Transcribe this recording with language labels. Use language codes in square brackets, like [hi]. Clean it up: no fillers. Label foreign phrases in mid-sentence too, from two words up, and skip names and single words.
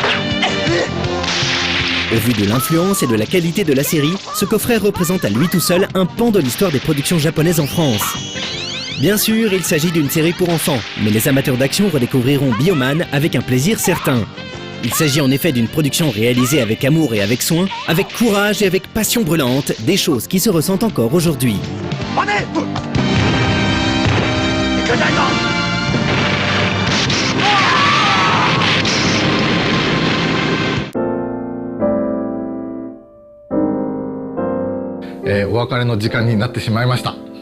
[fr] Au vu de l'influence et de la qualité de la série, ce coffret représente à lui tout seul un pan de l'histoire des productions japonaises en France. Bien sûr, il s'agit d'une série pour enfants, mais les amateurs d'action redécouvriront Bioman avec un plaisir certain. Il s'agit en effet d'une production réalisée avec amour et avec soin, avec courage et avec passion brûlante, des choses qui se ressentent encore aujourd'hui. [ja] お別れの時間になってしまいました。